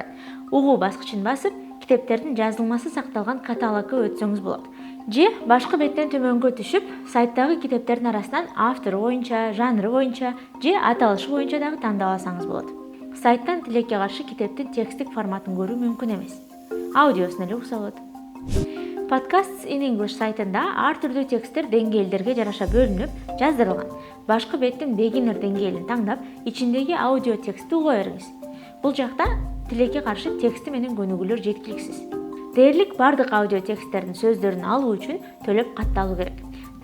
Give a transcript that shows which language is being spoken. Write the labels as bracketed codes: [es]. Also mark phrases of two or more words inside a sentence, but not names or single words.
[ky] Угуу баскычын басып, китептердин жазылмасы сакталган каталогго өтсөңүз болот. Же башкы беттен төмөнгө түшүп, сайттагы китептердин арасынан автору боюнча, жанры боюнча же аталышы боюнча дагы тандап алсаңыз болот. Сайттан тилекке каршы китептин тексттик форматын көрүү мүмкүн эмес. Аудиосун эле укса болот. Podcasts in English сайтында ар түрдүү тексттер деңгээлдерге жараша бөлүнүп, жаздырылган. Башкы беттин beginner деңгээлин таңдап, ичиндеги аудио текстти уга бериңиз. Бул жакта тилекке каршы тексти менен көнүгүүлөр жеткиликсиз. Дээрлик бардык аудио тексттердин сөздөрүн алуу үчүн төлөп катталуу керек.